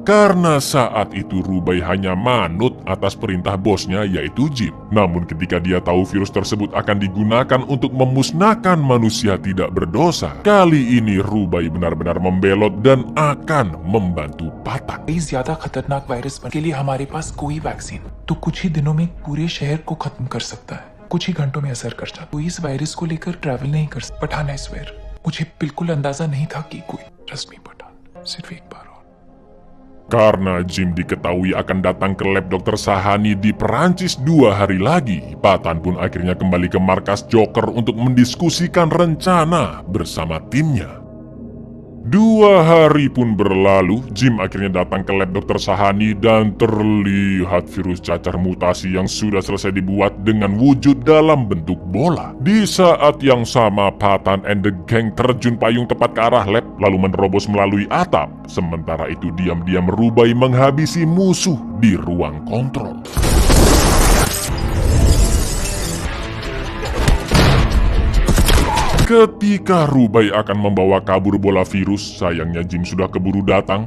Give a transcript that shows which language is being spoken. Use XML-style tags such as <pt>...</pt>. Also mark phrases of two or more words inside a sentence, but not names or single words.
<id>Karena saat itu Rubai hanya manut atas perintah bosnya, yaitu Jim. Namun ketika dia tahu virus tersebut akan digunakan untuk memusnahkan manusia tidak berdosa, kali ini Rubai benar-benar membelot dan akan membantu Patan.</id> <hi>कई ज्यादा खतरनाक वायरस के लिए हमारे पास कोई वैक्सीन तो कुछ ही दिनों में पूरे शहर को खत्म कर सकता है, कुछ ही घंटों में असर कर सकता है। कोई इस वायरस को लेकर ट्रैवल नहीं कर सकता। पठान,</hi> <en>I swear,</en> <hi>मुझे बिल्कुल अंदाजा नहीं था कि कोई,</hi> <en>trust me</en> <hi>पठान, सिर्फ एक बार और।</hi> <id>Karena Jim diketahui akan datang ke lab Dr. Sahani di Perancis 2 hari lagi, Patan pun akhirnya kembali ke markas Joker untuk mendiskusikan rencana bersama timnya. 2 hari pun berlalu, Jim akhirnya datang ke lab Dr. Sahani dan terlihat virus cacar mutasi yang sudah selesai dibuat dengan wujud dalam bentuk bola. Di saat yang sama, Patan</id> <en>and the gang</en> <id>terjun payung tepat ke arah lab lalu menerobos melalui atap. Sementara itu diam-diam Rubai menghabisi musuh di ruang kontrol. Ketika Rubai akan membawa kabur bola virus, sayangnya Jim sudah keburu datang.</id>